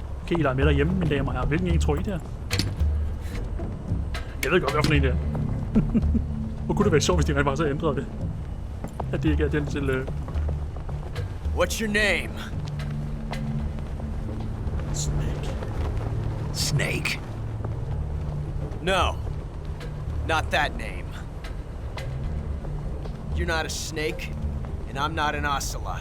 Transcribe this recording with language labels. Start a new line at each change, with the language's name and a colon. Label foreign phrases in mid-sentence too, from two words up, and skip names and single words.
Danish: Kan I lege med derhjemme, mine damer og herrer? Hvilken en tror I det er? Jeg ved godt, hvad for en det er. Hvor kunne det være sjovt, hvis de rent faktisk ændrede det? At det ikke er den til...
English: What's your name? Snake. Snake. No. Not that name. You're not a snake, and I'm not an ocelot.